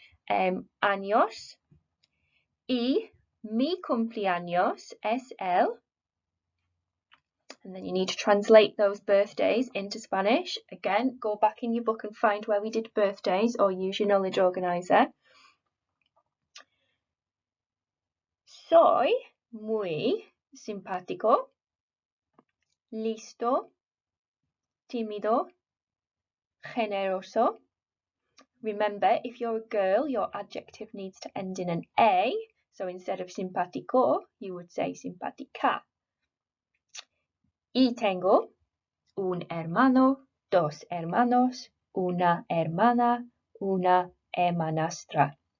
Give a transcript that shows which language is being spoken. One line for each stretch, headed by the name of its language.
Spanish: Años. Y mi cumpleaños es el.
English: And then you need to translate those birthdays into Spanish. Again, go back in your book and find where we did birthdays or use your knowledge organizer.
Spanish: Soy muy simpático, listo, tímido, generoso.
English: Remember, if you're a girl, your adjective needs to end in an A. So instead of simpático, you would say simpática.
Spanish: Y tengo un hermano, 2 hermanos, una hermana, una hermanastra.